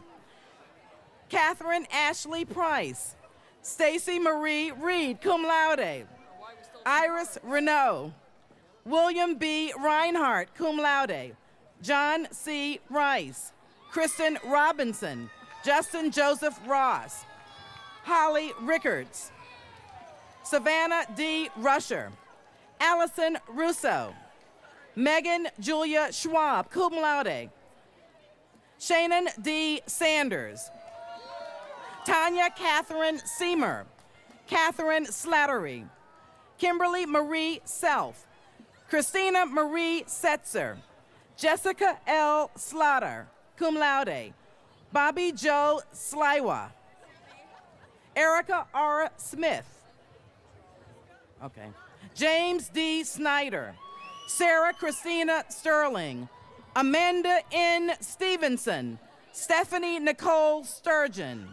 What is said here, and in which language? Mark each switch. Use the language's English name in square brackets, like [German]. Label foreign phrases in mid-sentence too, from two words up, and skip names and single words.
[English] Catherine Ashley Price. Stacy Marie Reed, [Latin] cum laude. [English] Iris Renault. William B. Reinhardt, [Latin] cum laude. [English] John C. Rice. Kristen Robinson. Justin Joseph Ross. Holly Rickards. Savannah D. Rusher. Allison Russo. Megan Julia Schwab, [Latin] cum laude. [English] Shannon D. Sanders. Tanya Catherine Seamer. Catherine Slattery. Kimberly Marie Self. Christina Marie Setzer. Jessica L. Slaughter, [Latin] cum laude. [English] Bobby Joe Sliwa. Erica R. Smith. Okay. James D. Snyder. Sarah Christina Sterling. Amanda N. Stevenson. Stephanie Nicole Sturgeon.